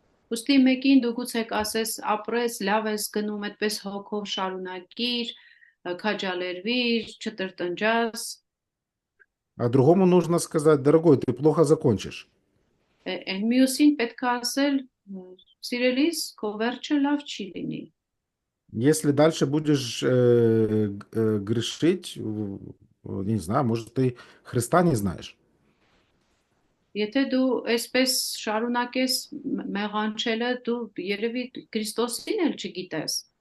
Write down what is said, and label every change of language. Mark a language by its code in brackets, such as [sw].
[hy] Ոստի մեկին դու գուցե ասես ապրես, լավ ես գնում, այդպես հոգով շարունակիր, քաջալերվիր, չտրտնջաս։ [ru] А другому нужно сказать, дорогой, ты плохо закончишь. [hy] Այն մյուսին պետք է ասել, սիրելիս, քո վերջը լավ չի լինի։ [ru] Если дальше будешь грешить, не знаю, может, ты Христа не знаешь. [hy] Եթե դու այսպես շարունակես մեղանչելը, դու երևի Քրիստոսին էլ չգիտես։